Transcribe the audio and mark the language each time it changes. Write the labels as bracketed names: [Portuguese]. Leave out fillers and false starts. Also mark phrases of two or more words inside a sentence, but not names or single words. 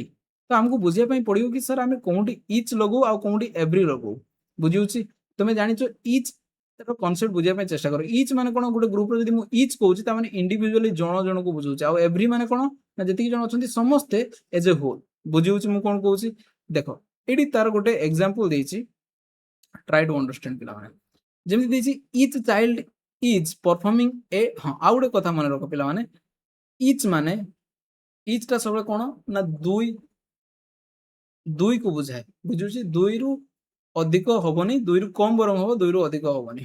[Odia] ତ ଆମକୁ ବୁଝିବା ପାଇଁ ପଡିବ କି ସାର୍ ଆମେ କୋଉଠି ଇଚ୍ ଲଗଉ ଆଉ କୋଉଠି ଏଭ୍ରି ଲଗଉ ବୁଝିଉଛି। ତମେ ଜାଣିଛ ଇଚ୍ ର କନସେପ୍ଟ ବୁଝିବା ପାଇଁ ଚେଷ୍ଟା କର। ଇଚ୍ ମାନେ କଣ ଗୋଟେ ଗ୍ରୁପରେ ଯଦି ମୁଁ ଇଚ୍ କହୁଛି ତା ମାନେ ଇଣ୍ଡିଭିଜୁଆଲି ଜଣ ଜଣକୁ ବୁଝଉଛି ଆଉ ଏଭ୍ରି ମାନେ କଣ ନା ଯେତିକି ଜଣ ଅଛନ୍ତି ସମସ୍ତେ [English] as a whole [Odia] ବୁଝିଉଛି। ମୁଁ କଣ କହୁଛି ଦେଖ ଏଠି ତାର ଗୋଟେ ଏକ୍ସାମ୍ପଲ ଦେଇଛି [English] try to understand [Odia] पिलाମାନେ ଯେମିତି ଦେଇଛି [English] each child is performing a [Odia] ହଁ ଆଉ ଗୋଟେ କଥା ମନେ ରଖ ପିଲାମାନେ ଇଚ୍ ମାନେ ଇଚ୍ ଟା ସବୁବେଳେ କଣ ନା ଦୁଇ କୁ ବୁଝାଏ ବୁଝୁଛି। ଦୁଇରୁ ଅଧିକ ହବନି ଦୁଇରୁ କମ ବରଂ ହବ ଦୁଇରୁ ଅଧିକ ହବନି।